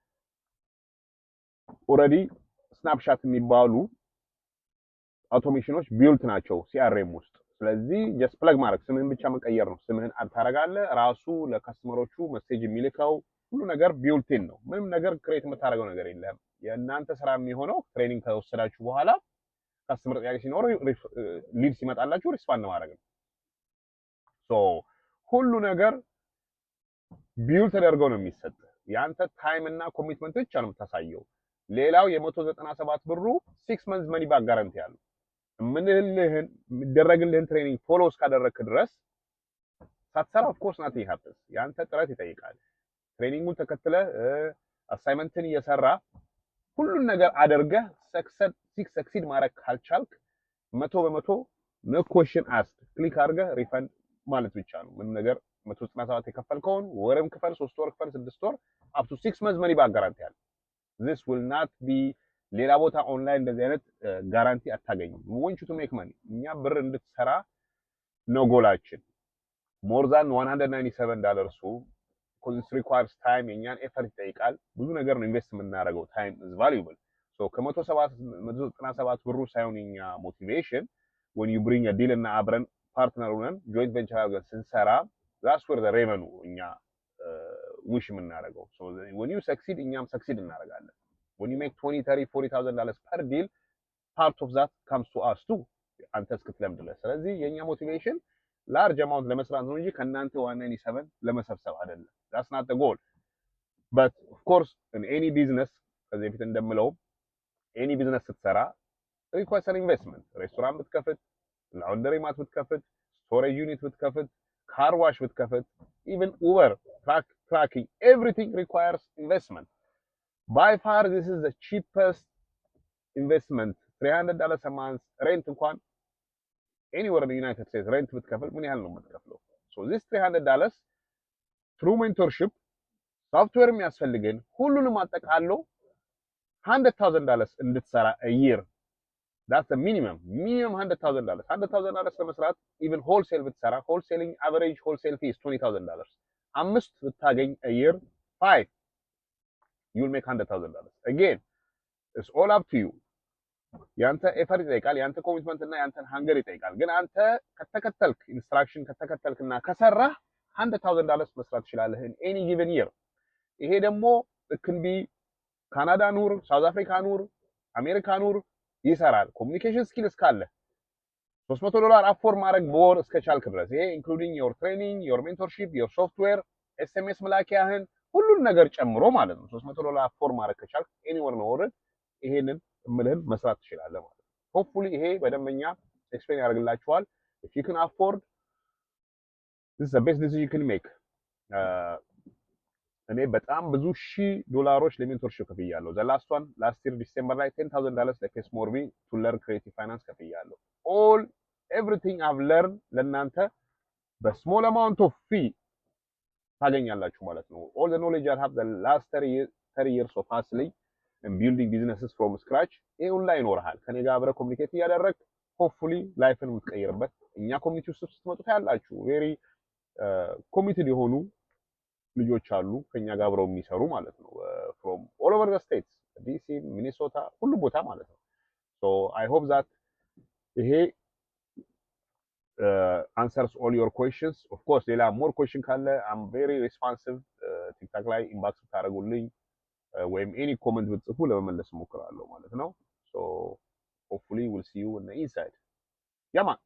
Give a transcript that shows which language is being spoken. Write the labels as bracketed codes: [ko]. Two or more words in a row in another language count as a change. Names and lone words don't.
[en] already snapshot [am] የሚባሉ አውቶሜሽኖች ቢልት ናቸው ሲአርኤም ውስጥ። ስለዚህ [en] just plug [am] ማድረግ ስምህን ብቻ መቀየር ነው። ስምህን አድ ታደርጋለህ። ራሱ ለከስተመሮቹ ሜሴጅ የሚልከው ሁሉ ነገር ቢልቲን ነው። ምንም ነገር ክሬት የምታደርገው ነገር የለም። የእናንተ ስራ የሚሆነው ትሬኒንግ ከወሰዳችሁ በኋላ ካስተመር ጥያቄ ሲኖር ሊድ ሲመጣላችሁ ሪስፖንድ ማድረግ ነው። ሶ ሁሉ ነገር ቢልድ ተደርገው ነው የሚሰጥ። ያንተ ታይም እና ኮሚትመንት ብቻ ነው የምታሳየው። ሌላው የ197 ብሩ [en] 6 months money back guarantee [am] ያለው ምንልህን የሚደረግልህን ትሬኒንግ ፎሎ እስካደረግክ ድረስ ሳትሰራ [en] of course [am] ናት ይhappens ያንተ ጥረት ይጠይቃል። ትሬኒንጉን ተከትለህ አሳይመንትን እየሰራ ሁሉን ነገር አድርገህ ሰክሲድ ማድረግ ካልቻልክ 100% [en] no question ask [am] ክሊክ አድርገህ ሪፈንድ ማለት ብቻ ነው። ምን ነገር 197 የከፈልከውን ወርም ክፈል 3 ወር ክፈል 6 ወር [en] up to 6 months money back guarantee [am] ያለ [en] this will not be [am] ሌላ ቦታ ኦንላይን እንደዚህ አይነት ጋራንቲ አታገኙም። [en] we want you to make money [am] እኛ ብር እንድትሰራ ነው ጎላችን። [en] more than $197 because it requires time [am] የኛን ኤፈርት ይጠይቃል። ብዙ ነገር ነው ኢንቨስት የምናደርገው [en] time is valuable so [am] ከ197 ብሩ ሳይሆን የኛ ሞቲቬሽን [en] when you bring a deal [am] እና አብረን ፓርትነር ሆነን [en] joint venture [am] አድርገን ስንሰራ [en] that's where the revenue [am] እኛ ዊሽ [en] የምናደርገው so when you succeed እኛም succeed እናደርጋለን። when you make $20,000 $30,000 $40,000 per deal part of that comes to us too [am] አንተ እስክትለምድ ድረስ። ስለዚህ የኛ ሞቲቬሽን ላርጅ አማውንት ለመስራት ነው እንጂ ከናንተ 197 ለመሰብሰብ አይደለም። [en] that's not the goal but of course in any business [am] ከዚህ በፊት እንደምለው [en] any business [am] ስትሰራ [en] requires an investment። [am] ሬስቶራንት ብትከፍት፣ [en] laundry mat [am] ብትከፍት፣ [en] storage unit [am] ብትከፍት፣ [en] car wash [am] ብትከፍት፣ [en] even Uber tracking everything requires investment. By far this is the cheapest investment. $300 a month rent እንኳን anywhere in the United States rent [am] ብትከፍል ምን ያህል ነው የምትከፍለው? [en] so this $300 through mentorship [am] ሶፍትዌር የሚያስፈልገን ሁሉንም አጠቃሎ $100,000 እንድትሰራ [en] a year that's the minimum $100,000 $100,000 ለመስራት even wholesale ብትሰራ wholesaling average wholesale fee is $20,000 [am] አምስት ብታገኝ [en] a year 5 you'll make $100,000 again it's all up to you [am] ያንተ ኤፈርት ይጠይቃል ያንተ ኮሚትመንት እና ያንተን ሃንገር ይጠይቃል ግን አንተ ከተከተልክ ኢንስትራክሽን ከተከተልክና ከሰራህ $100,000 መስራት ትችላለህ [en] in any given year [am] ይሄ ደግሞ ክንቢ ካናዳ ኑር ሳውዝ አፍሪካ ኑር አሜሪካ ኑር ይሰራል [en] communication skills [am] ካለ $300 አፎርድ ማድረግ በወር እስከቻልክ ድረስ ይሄ [en] including your training your mentorship your software SMS [am] መላኪያህን ሁሉን ነገር ጨምሮ ማለት ነው። $300 አፎርድ ማድረግ ከቻልክ ኤኒወር ነው ወር ይሄንን እምልህን መስራት ትችላለህ ማለት ነው። ሆፕፉሊ ይሄ በደንበኛ ኤክስፕሌን ያደርግላችኋል። [en] if you can afford this is the best decision you can make። [am] እኔ በጣም ብዙ $1000 ለሜንቶርሺፕ ከፍያለሁ። [en] the last one last year [am] ዲሴምበር ላይ $10,000 ለኬስ ሞርቢ [en] to learn creative finance [am] ከፍያለሁ። [en] all everything I've learned [am] ለእናንተ በስሞል [en] amount of fee [am] ታገኛላችሁ ማለት ነው። [en] all the knowledge I have the last 30 years of hustling and building businesses from scratch [am] ይሄ ሁላ ይኖርሃል። ከኔ ጋር አብረህ ኮሚኒኬት እያደረግ ሆፕፉሊ ላይፍን የምትቀይርበት እኛ ኮሚኒቲ ውስጥ ስትመጡ ታያላችሁ። [en] very committed [am] የሆኑ ልጆች አሉ ከኛ ጋር አብረው የሚሰሩ ማለት ነው። [en] from all over the states [am] ዲሲ፣ ሚኒሶታ፣ ሁሉ ቦታ ማለት ነው። [en] so I hope that [am] ይሄ [en] answers all your questions. of course ሌላ more question ካለ I'm very responsive [am] ቲክታክ ላይ ኢንባክስ ታደርጉልኝ ወይም [en] any comment [am] ብትጽፉ ለመመለስ እሞክራለሁ ማለት ነው። [en] so hopefully we'll see you on the inside. Yeah man.